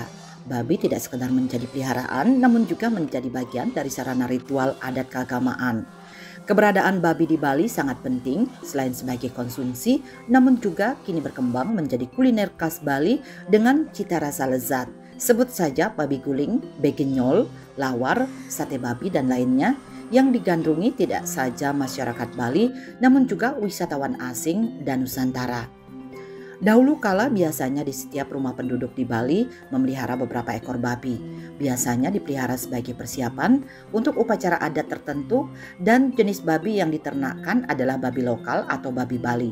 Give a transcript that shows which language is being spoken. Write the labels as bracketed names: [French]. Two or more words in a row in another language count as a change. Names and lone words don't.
[Indonesian] Babi tidak sekedar menjadi peliharaan, namun juga menjadi bagian dari sarana ritual adat keagamaan. Keberadaan babi di Bali sangat penting selain sebagai konsumsi, namun juga kini berkembang menjadi kuliner khas Bali dengan cita rasa lezat. Sebut saja babi guling, begenyol, lawar, sate babi dan lainnya yang digandrungi tidak saja masyarakat Bali, namun juga wisatawan asing dan Nusantara. Dahulu kala biasanya di setiap rumah penduduk di Bali memelihara beberapa ekor babi. Biasanya dipelihara sebagai persiapan untuk upacara adat tertentu, dan jenis babi yang diternakkan adalah babi lokal atau babi Bali.